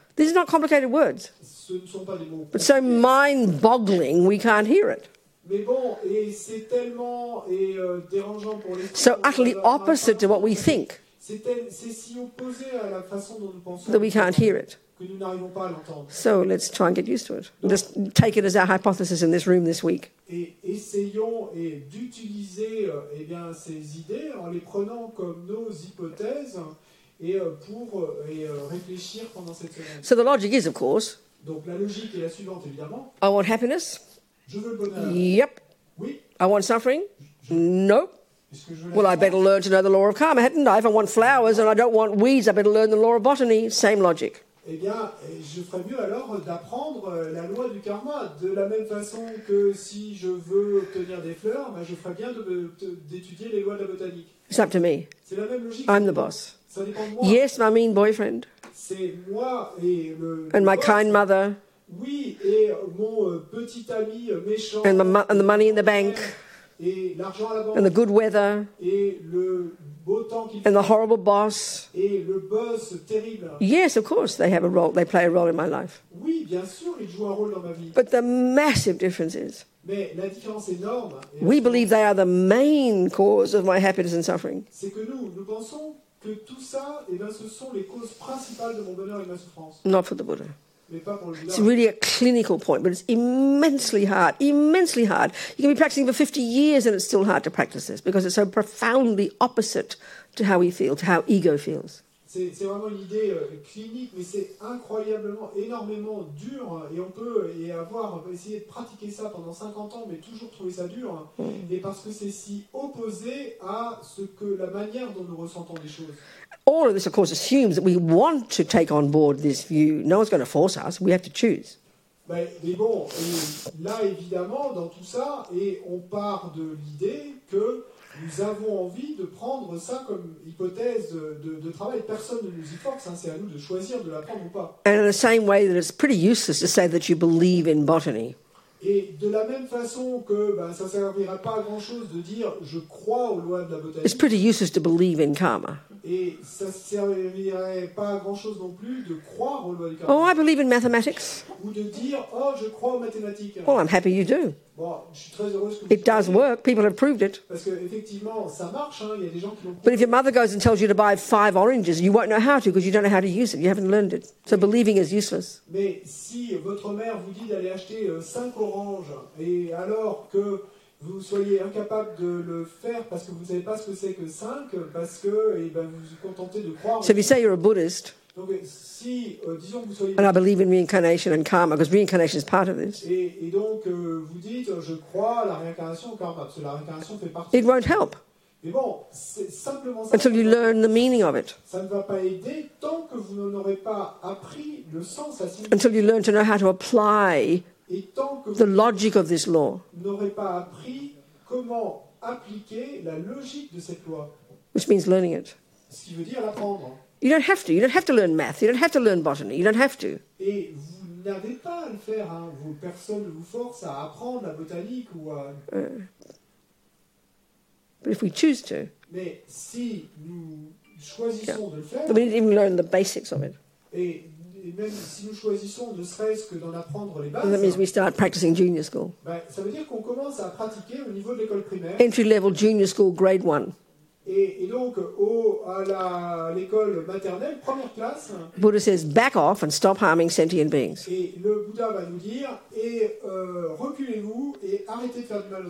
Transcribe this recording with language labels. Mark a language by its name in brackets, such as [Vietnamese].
[English] These are not complicated words, [French] Ce ne sont pas des mots. [English] but so mind-boggling we can't hear it. [French] Mais bon, et c'est tellement dérangeant pour les [English] So utterly opposite to what we think [French] c'est si opposé à la façon dont nous pensons [English] that we can't hear it. [French] que nous n'arrivons pas à l'entendre. [English] So let's try and get used to it. Just take it as our hypothesis in this room this week. [French] Et essayons d'utiliser ces idées en les prenant comme nos hypothèses et pour réfléchir pendant cette semaine. [English] So the logic is, of course, [French] Donc la logique est la suivante, évidemment. [English] I want happiness. [French] Je veux le bonheur. [English] Yep. [French] Oui. [English] I want suffering. Nope. [French] Est-ce que je veux la [English] Well, I [French] souffrance? [English] better learn to know the law of karma, hadn't I? If I want flowers and I don't want weeds, I better learn the law of botany. Same logic. [French] Eh bien, je ferais mieux alors d'apprendre la loi du karma. De la même façon que si je veux obtenir des fleurs, je ferais bien d'étudier les lois de la botanique. [English] It's up to me. [French] C'est la même logique. [English] I'm the boss. [French] Ça dépend de moi. [English] Yes, my mean boyfriend. [French] C'est moi et [English] And my [French] boss. [English] kind mother. [French] Oui, et mon petit ami méchant. [English] And the money in the bank. [French] Et l'argent à la banque. [English] And the good weather. [French] Et le beau temps qu'il [English] And [French] fait. [English] the horrible boss. [French] Et le boss terrible. [English] Yes, of course, they have a role. They play a role in my life. [French] Oui, bien sûr, il joue un rôle dans ma vie. [English] But the massive difference is [French] Mais la différence énorme, [English] we believe they are the main cause of my happiness and suffering. [French] c'est que nous pensons que tout ça, ce sont les causes principales de mon bonheur et de ma souffrance. [English] Not for the Buddha. [French] Mais pas pour le [English] It's [French] Bouddha. [English] really a clinical point, but it's immensely hard, immensely hard. You can be practicing for 50 years and it's still hard to practice this because it's so profoundly opposite to how we feel, to how ego feels. [French] C'est vraiment une idée clinique, mais c'est incroyablement, énormément dur. Et on peut essayer de pratiquer ça pendant 50 ans, mais toujours trouver ça dur. Et parce que c'est si opposé à la manière dont nous ressentons les choses. [English] All of this, of course, assumes that we want to take on board this view. No one's going to force us. We have to choose. [French] Mais bon, et là, évidemment, dans tout ça, et on part de l'idée que nous avons envie de prendre ça comme hypothèse de travail. Personne ne nous y force, c'est à nous de choisir de la prendre ou pas. [English] And in the same way that it's pretty useless to say that you believe in botany. [French] Et de la même façon que ça ne servira pas à grand-chose de dire « je crois aux lois de la [English] It's [French] botanique [English] pretty useless to believe in karma. » [French] et ça ne servirait pas à grand-chose non plus de croire aux lois du karma. [English] Oh, I believe in mathematics. [French] Ou de dire « oh, je crois aux mathématiques [English] Well, I'm happy you do. ». [French] Bon, je suis très heureuse que vous [English] It does [French] croyez, [English] work. People have proved it. [French] parce qu'effectivement, ça marche, il y a des gens qui l'ont [English] But if your mother goes and tells you to buy 5 oranges, you won't know how to because you don't know how to use it. You haven't learned it. So believing is useless. [French] Mais si votre mère vous dit d'aller acheter 5 oranges, et alors que vous soyez incapable de le faire parce que vous ne savez pas ce que c'est que 5, parce que vous vous contentez de croire. [English] So if you say you're a Buddhist, [French] Donc si, disons que vous soyez... [English] and I believe in reincarnation and karma, because reincarnation is part of this, [French] Et donc vous dites, je crois à la réincarnation au karma, parce que la réincarnation fait partie. [English] it won't help [French] Mais bon, c'est simplement ça. [English] until you learn the meaning of it, [French] Ça ne va pas aider tant que vous n'aurez pas appris le sens, la signification. [English] until you learn to know how to apply [French] Et tant que [English] the [French] vous [English] logic of this law. [French] n'aurez pas appris comment appliquer la logique de cette loi, [English] which means learning it. [French] ce qui veut dire l'apprendre. [English] You don't have to. You don't have to learn math. You don't have to learn botany. You don't have to. [French] Et vous n'avez pas à le faire. Hein. Personne ne vous force à apprendre la botanique ou à... [English] But if we choose to, [French] Mais si nous choisissons de le faire, [English] then we need to even learn the basics of it. [French] et même si nous choisissons ne serait-ce que d'en apprendre les [English] And that means [French] bases, [English] we start practicing junior school. [French] ben, ça veut dire qu'on commence à pratiquer au niveau de l'école primaire. [English] Entry level junior school, grade 1. [French] Et donc, à l'école maternelle, première classe, [English] Buddha says, back off and stop harming sentient beings. [French] et le Bouddha va nous dire, reculez-vous et arrêtez de faire du mal aux